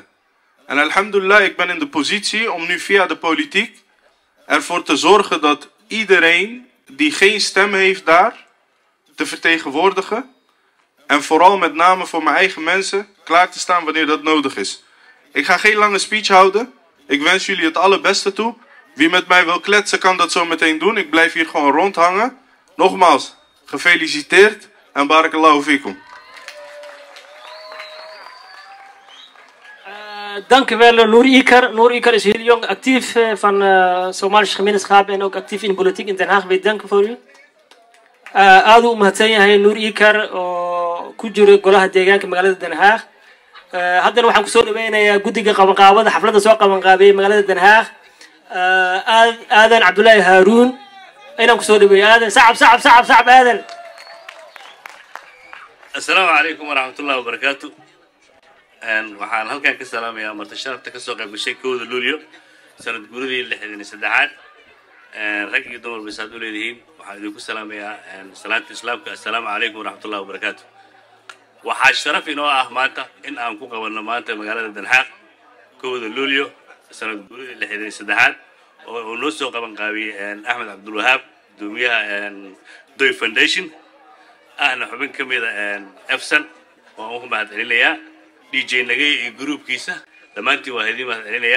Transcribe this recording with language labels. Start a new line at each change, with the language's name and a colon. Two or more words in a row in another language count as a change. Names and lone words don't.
Dutch: En alhamdulillah, ik ben in de positie om nu via de politiek ervoor te zorgen dat iedereen die geen stem heeft daar te vertegenwoordigen. En vooral met name voor mijn eigen mensen klaar te staan wanneer dat nodig is. Ik ga geen lange speech houden. Ik wens jullie het allerbeste toe. Wie met mij wil kletsen kan dat zo meteen doen. Ik blijf hier gewoon rondhangen. Nogmaals, gefeliciteerd en
Arabic: بارك الله فيكم.
Dutch: Dank u wel, Noor Ikar. Noor Ikar is heel jong, actief van Somalische gemeenschap en ook actief in de politiek in Den Haag. Wij danken voor u.
Somali: Aad u mahadsan yahay Noor Ikar oo ku jiro golaha deegaanka magaalada Den Haag. haddana waxaan kusoo dhaweynayaa guddiga qabanqaabada xafladda soo qabanqaabiyey magaalada Den Haag aadan cabdullaahi haaruun inaan kusoo dhaweeyo aadan sacab aadan.
Arabic: السلام عليكم ورحمة الله وبركاته.
Somali: waxaan halkan ka salaamayaa marti sharafta ka soo qayb gashay kooda luulyo sanad guuradii 63aad rag iyo dumar bisaad u leeyihiin waxaan idinku salaamayaa salaanta islaamka
Arabic: السلام عليكم ورحمة الله وبركاته.
Somali: waxaa sharaf inoo ah maanta in aan ku qabanno maanta magaalada Den Haag kooda luulyo sanad guuradii 63aad oo uu noo soo qaban qaabiyey Axmed Cabdulwahaab gudoomiyaha Doy Foundation ahna xubin ka mid ah Efsan oo uu mahad celinayaa DJ Nagay iyo groupkiisa dhammaantiin waa idin mahad celinayaa.